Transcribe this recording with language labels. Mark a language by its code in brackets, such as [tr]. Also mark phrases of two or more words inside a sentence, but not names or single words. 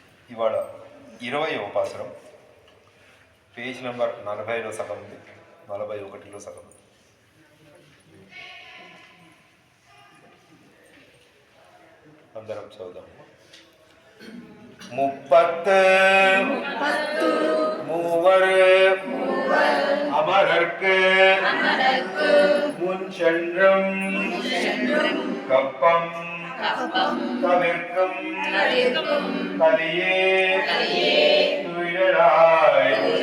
[te] ఇవాళ 20వ పాసురం పేజ్ నెంబర్ 40లో సగం ఉంది, 41లో సగం ఉంది. అందరం చదువుదాం. [ta] முப்பத்து மூவர் அமரர்க்கு முன் சென்றும் கப்பம் தவிர்க்கும் கலியே துயிலாய்